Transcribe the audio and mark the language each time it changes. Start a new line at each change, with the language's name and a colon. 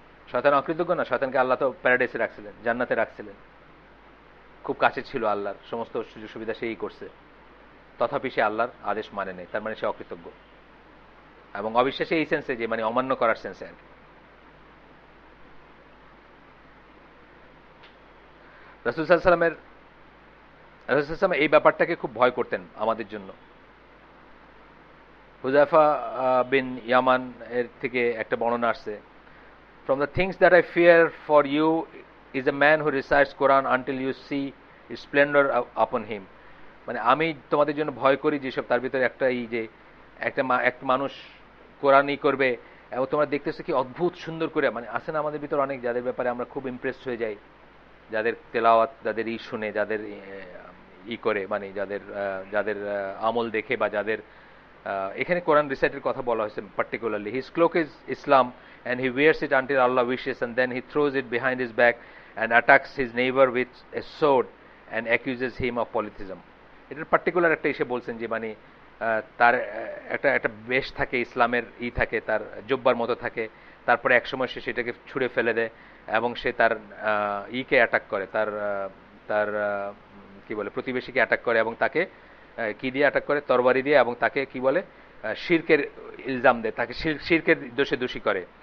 Bangla: শয়তান অকৃতজ্ঞ না, শয়তানকে আল্লাহ তো প্যারাডাইসে রাখছিলেন, জান্নাতে রাখছিলেন, খুব কাছে ছিল আল্লাহর, সমস্ত সুযোগ সুবিধা সেই করছে, তথাপি সে আল্লাহর আদেশ মানে নেই, তার মানে সে অকৃতজ্ঞ। এবং অবিশ্বাসী এই সেন্সে যে মানে অমান্য করার সেন্সে আর কি। রাসূল সাল্লাল্লাহু আলাইহি ওয়াসাল্লাম এই ব্যাপারটাকে খুব ভয় করতেন আমাদের জন্য। হুযায়ফা বিন ইয়ামান এর থেকে একটা বর্ণনা আসছে,
English: from the things that I fear for you is a man who recites Quran until you see its splendor upon him.
Bangla: মানে আমি তোমাদের জন্য ভয় করি যেসব, তার ভিতরে একটা এই যে একটা মানুষ কোরআনই করবে এবং তোমরা দেখতেছো কি অদ্ভুত সুন্দর করে, মানে আছে না আমাদের ভিতরে অনেক যাদের ব্যাপারে আমরা খুব ইমপ্রেসড হয়ে যাই, যাদের তেলাওয়াত, যাদের শুনে, যাদের করে, মানে যাদের আমল দেখে, বা যাদের এখানে কোরআন রিসাইটের কথা বলা হয়েছে particularly.
English: His cloak is Islam and he wears it until Allah wishes, and then he throws it behind his back and attacks his neighbor with a sword and accuses him of polytheism.
Bangla: এটার particular একটা এসে বলছেন যে মানে তার একটা বেশ থাকে, ইসলামের থাকে, তার জব্বার মতো থাকে, তারপরে একসময় সে সেটাকে ছুঁড়ে ফেলে দেয় এবং সে তার কে অ্যাটাক করে, তার কি বলে প্রতিবেশীকে অ্যাটাক করে, এবং তাকে কি দিয়ে অ্যাটাক করে, তরবারি দিয়ে, এবং তাকে কি বলে শিরকের ইলজাম দেয়, তাকে শিরকের দোষে দোষী করে।